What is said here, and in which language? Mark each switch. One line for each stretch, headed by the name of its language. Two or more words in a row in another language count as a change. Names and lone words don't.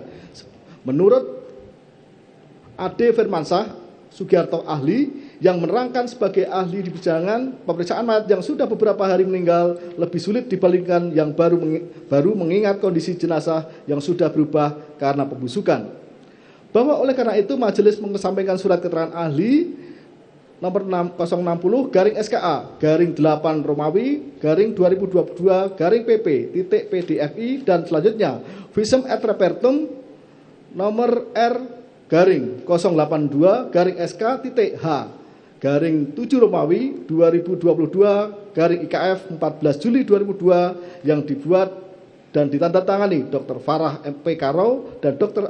Indonesian: Menurut Ade Firmansyah Sugiarto ahli yang menerangkan sebagai ahli di persidangan, pemeriksaan mayat yang sudah beberapa hari meninggal lebih sulit dibandingkan yang baru mengingat kondisi jenazah yang sudah berubah karena pembusukan. Bahwa oleh karena itu majelis menyampaikan surat keterangan ahli nomor 060-SKA garing 8 Romawi garing 2022 garing PP.PDFI dan selanjutnya
Latin: visum et repertum
Indonesian: nomor R garing 082-SK.H garing 7 Romawi 2022 garing IKF 14 Juli 2002 yang dibuat dan ditandatangani Dr. Farah MP Karau dan Dr.